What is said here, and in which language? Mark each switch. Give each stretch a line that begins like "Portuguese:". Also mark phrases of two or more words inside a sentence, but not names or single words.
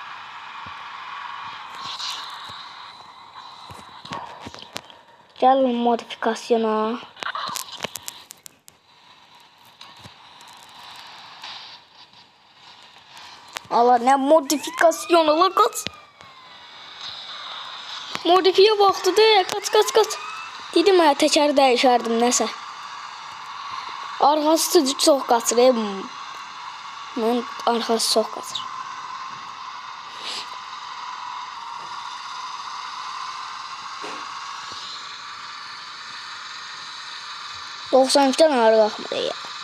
Azerbaijani: Gəlin modifikasyona.
Turkish: Allah ne modifikasyonu la kaç. Modifiye vaxtı de kaç.
Azerbaijani: Dedim ya təkər dəyişərdim nəsə. Arxası çox qaçır. Mən arxası çox qaçır. %93'ten ağır qalxmır ya.